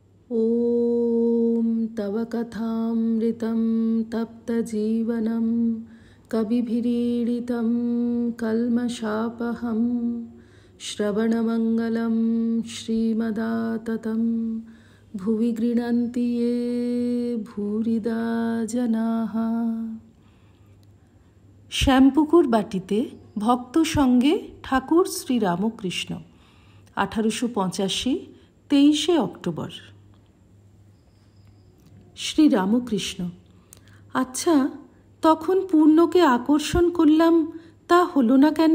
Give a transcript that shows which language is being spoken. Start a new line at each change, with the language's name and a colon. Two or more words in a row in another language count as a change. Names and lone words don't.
Sanskrit: ॐ तव कथामृतं तप्तजीवनं कविभिरीडितं कल्मषापहं श्रवणमङ्गलं श्रीमदाततं भुवि गृह्णन्ति ये भूरिदा जनाः।
Bangla: শ্যামপুকুর বাটিতে ভক্ত সঙ্গে ঠাকুর শ্রীরামকৃষ্ণ 1885 23 অক্টোবর। শ্রীরামকৃষ্ণ: আচ্ছা, তখন পূর্ণকে আকর্ষণ করলাম, তা হলো না কেন?